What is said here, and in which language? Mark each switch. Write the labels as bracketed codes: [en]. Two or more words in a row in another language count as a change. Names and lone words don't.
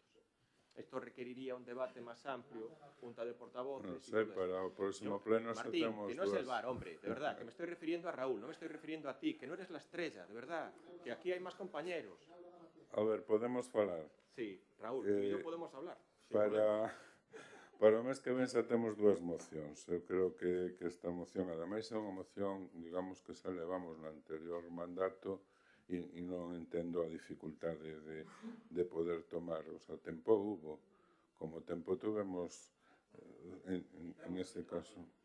[es] Esto requeriría un debate más amplio, junta de portavoces... No sé, para el próximo pleno Martín, tenemos que no es el bar, hombre, de verdad, que me estoy refiriendo a Raúl, no me estoy refiriendo a ti, que no eres la estrella, de verdad, que aquí hay más compañeros. [gl] A ver, podemos falar. [es] Sí, Raúl, tú y yo podemos hablar. [gl] Para o mes que ven xa temos dúas mocións. Eu creo que esta moción, ademais, é unha moción, digamos, que xa levamos no anterior mandato e non entendo a dificultade de poder tomar. O sea, tempo hubo, como tempo tuvemos en ese caso.